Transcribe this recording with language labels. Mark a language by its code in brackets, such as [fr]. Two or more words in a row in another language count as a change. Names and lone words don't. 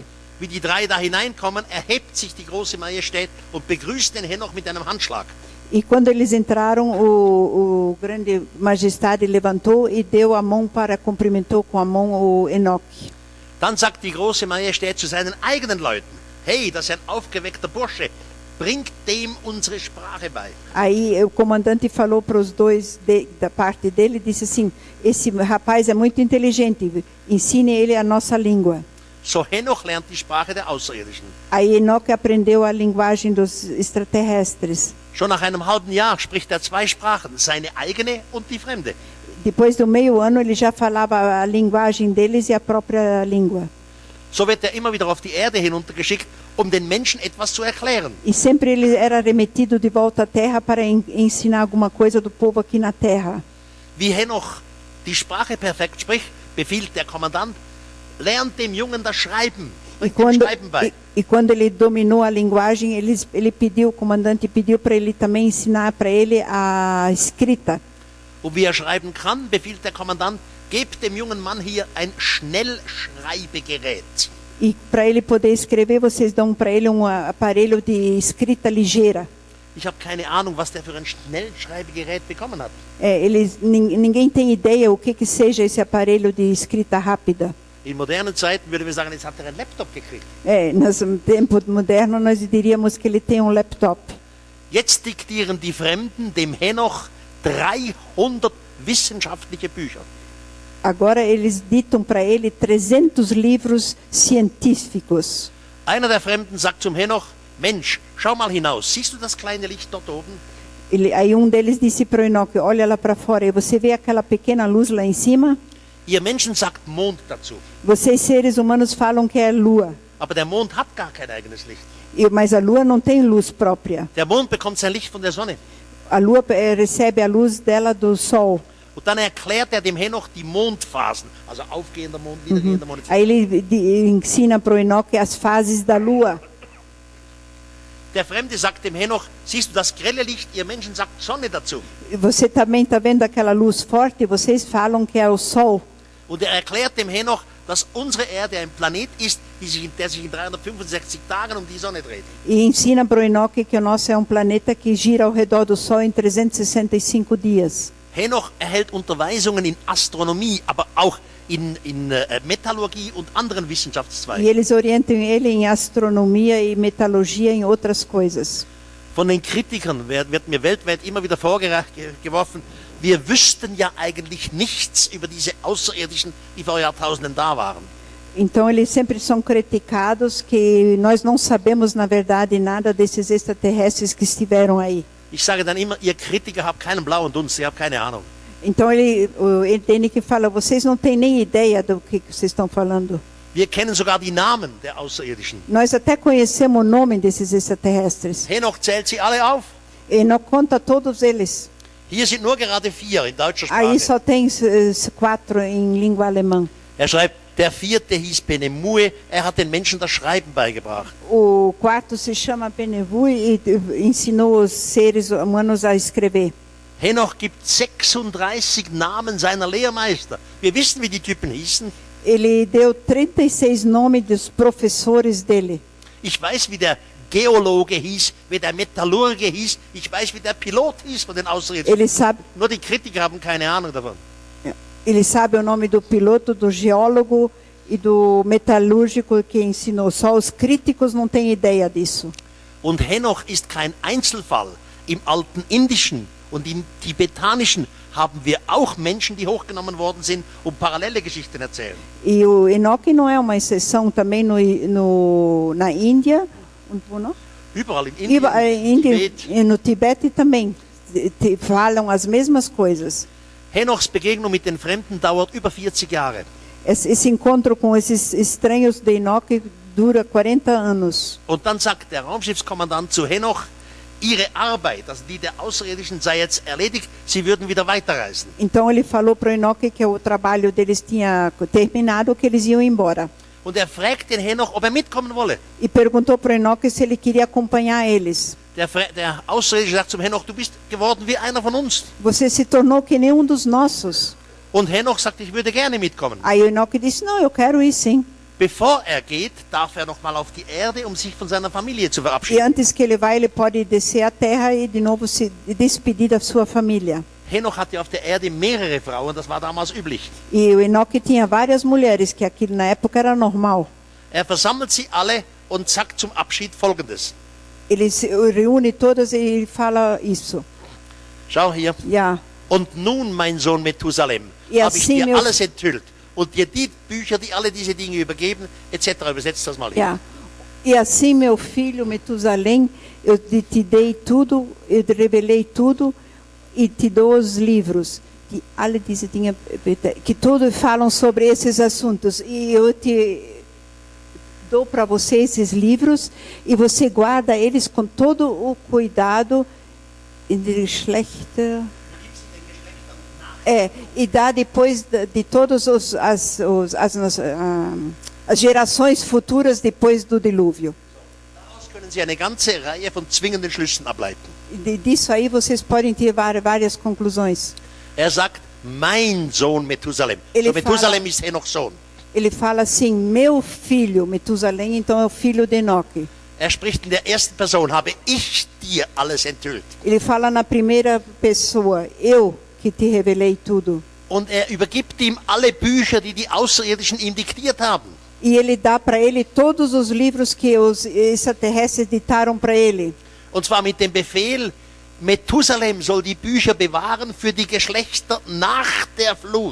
[de] Wie die drei da hineinkommen, erhebt sich die große Majestät und begrüßt den Henoch mit einem Handschlag. [pt] E quando eles entraram, o grande majestade levantou e deu a mão cumprimentou com a mão o Enoque. [de] Dann sagt die große Majestät zu seinen eigenen Leuten, hey, das ist ein aufgeweckter Bursche, bringt dem unsere Sprache bei. [pt] Aí o comandante falou para os dois da parte dele, disse assim, esse rapaz é muito inteligente, ensine ele a nossa língua. [de] So Henoch lernt die Sprache der Außerirdischen. [pt] Aí Enoque aprendeu a linguagem dos extraterrestres. [de] Schon nach einem halben Jahr spricht er zwei Sprachen, seine eigene und die fremde. [pt] Depois do meio ano ele já falava a linguagem deles e a própria língua. [de] So wird er immer wieder auf die Erde hinuntergeschickt, um den Menschen etwas zu erklären. [pt] E sempre ele era remetido de volta à terra para ensinar alguma coisa do povo aqui na terra. [de] Wie Henoch die Sprache perfekt spricht, befiehlt der Kommandant, lernt dem Jungen das Schreiben. [pt] E quando ele dominou a linguagem, o comandante pediu para ele também ensinar para ele a escrita. [de] Und wie schreiben kann, befiehlt der Kommandant, gebt dem jungen Mann hier ein Schnellschreibegerät. [pt] E para ele poder escrever, vocês dão para ele aparelho de escrita ligeira. [de] Ich habe keine Ahnung, was der für ein Schnellschreibegerät bekommen hat. [pt] Ninguém tem ideia o que seja esse aparelho de escrita rápida. [de] In modernen Zeiten würden wir sagen, jetzt hat er einen Laptop gekriegt. [pt] No tempo moderno nós diríamos que ele tem laptop. [de] Jetzt diktieren die Fremden dem Henoch 300 wissenschaftliche Bücher. [pt] Agora eles ditam para ele 300 livros científicos. [de] Einer der Fremden sagt zum Henoch, Mensch, schau mal hinaus, siehst du das kleine Licht dort oben? [pt] Aí deles disse para o Enoque, olha lá para fora, e você vê aquela pequena luz lá em cima? [de] Ihr Menschen sagt Mond dazu. [pt] Vocês seres humanos falam que é lua. [de] Aber der Mond hat gar kein eigenes Licht. [pt] Mas a lua não tem luz própria. [de] Der Mond bekommt sein Licht von der Sonne. [pt] A lua recebe a luz dela do sol. [de] Und dann erklärt er dem Henoch die Mondphasen, also aufgehender Mond, niedergehender Mond. [pt] Aí ele ensina para o Enoque as fases da lua. [de] Der Fremde sagt dem Henoch, siehst du das grelle Licht, ihr Menschen sagt Sonne dazu. [pt] Você também está vendo aquela luz forte, vocês falam que é o sol. [de] Und er erklärt dem Henoch, dass unsere Erde ein Planet ist, der sich in 365 Tagen um die Sonne dreht. [pt] E ensina para o Enoque que o nosso é planeta que gira ao redor do Sol em 365 dias. [de] Henoch erhält Unterweisungen in Astronomie, aber auch in Metallurgie und anderen Wissenschaftszweigen. [pt] E eles orientam ele em astronomia e metalurgia e outras coisas. [de] Von den Kritikern wird mir weltweit immer wieder vorgeworfen, wir wüssten ja eigentlich nichts über diese Außerirdischen, die vor Jahrtausenden da waren. [pt] Então eles sempre são criticados que nós não sabemos na verdade nada desses extraterrestres que estiveram aí. [de] Ich sage dann immer, ihr Kritiker habt keinen blauen Dunst, ihr habt keine Ahnung. [pt] Então ele tem que falar, vocês não têm nem ideia do que vocês estão falando. [de] Wir kennen sogar die Namen der Außerirdischen. [pt] Nós até conhecemos o nome desses extraterrestres. [de] Henoch zählt sie alle auf. [pt] Enoch conta todos eles. [de] Hier sind nur gerade 4 in deutscher Sprache. [pt] Aí só tem 4 em língua alemã. [de] Er schreibt, der 4. hieß Benemue, er hat den Menschen das Schreiben beigebracht. [pt] O 4 se chama Benemue e ensinou os seres humanos a escrever. [de] Henoch gibt 36 Namen seiner Lehrmeister. Wir wissen, wie die Typen hießen. [pt] Ele deu 36 nomes dos professores dele. [de] Ich weiß, wie der Geologe hieß, wie der Metallurge hieß. Ich weiß, wie der Pilot hieß von den Außerirdischen. Nur die Kritiker haben keine Ahnung davon. [pt] Ele sabe o nome do piloto, do geólogo e do metalúrgico que ensinou. Só os críticos não têm ideia disso. [de] Und Henoch ist kein Einzelfall. Im alten Indischen und im Tibetanischen haben wir auch Menschen, die hochgenommen worden sind, parallele Geschichten erzählen. [pt] E o Enoque não é uma exceção também na Índia [de] und wo noch? Überall in Indien, [pt] e no Tibete também falam as mesmas coisas. [de] Henochs Begegnung mit den Fremden dauert über 40 Jahre. [pt] Esse encontro com esses estranhos de Enoque dura 40 anos. [de] Und dann sagt der Raumschiffskommandant zu Henoch, ihre Arbeit, also die der Außerirdischen, sei jetzt erledigt, sie würden wieder weiterreisen. [pt] Então ele falou para o Enoque que o trabalho deles tinha terminado, que eles iam embora. [de] Und er fragt den Henoch, ob er mitkommen wolle. [pt] E perguntou para o Enoque se ele queria acompanhar eles. [de] Der Außerirdische sagt zum Henoch, du bist geworden wie einer von uns. [pt] Você se tornou que nem dos nossos. [de] Und Henoch sagt, ich würde gerne mitkommen. [pt] Aí o Enoque disse, não, eu quero ir sim. [de] Bevor er geht, darf er noch mal auf die Erde, sich von seiner Familie zu [pt] E [de] verabschieden. [pt] antes que ele vá, ele pode descer à terra e de novo se despedir da sua família. [de] Henoch hatte auf der Erde mehrere Frauen, das war damals üblich. [pt] E o Enoque tinha várias mulheres, que aquilo na época era normal. [de] Er versammelt sie alle und sagt zum Abschied Folgendes. [pt] Ele se reúne todas e ele fala isso. [de] Schau hier. Ja. Und nun, mein Sohn Methusalem, habe ich dir alles enthüllt und dir die Bücher, die alle diese Dinge übergeben, etc. Übersetzt das mal hier. Ja. [pt] E assim, meu filho Metusalém, eu te dei tudo, eu te revelei tudo e te dou os livros. [de] Que alle diese Dinge, [pt] que todos falam sobre esses assuntos. E eu te dou para você esses livros e você guarda eles com todo o cuidado e schlechte. E dá depois de todos As gerações futuras depois do dilúvio. [de] Daraus können Sie eine ganze Reihe von zwingenden Schlüssen ableiten. [pt] Disso aí vocês podem tirar várias conclusões. [de] Sagt, mein Sohn Methusalem. [pt] Ele [de] So, Methusalem ist Henochs Sohn. [pt] Ele fala assim, meu filho, Metusalém, então é o filho de Enoque. [de] Spricht in der ersten Person, habe ich dir alles enthüllt. [pt] Ele fala na primeira pessoa, eu que te revelei tudo. [de] Und übergibt ihm alle Bücher, die die Außerirdischen ihm diktiert haben. [pt] E ele dá para ele todos os livros que os extraterrestres ditaram para ele. [de] Und zwar mit dem Befehl, Methusalem soll die Bücher bewahren für die Geschlechter nach der Flut.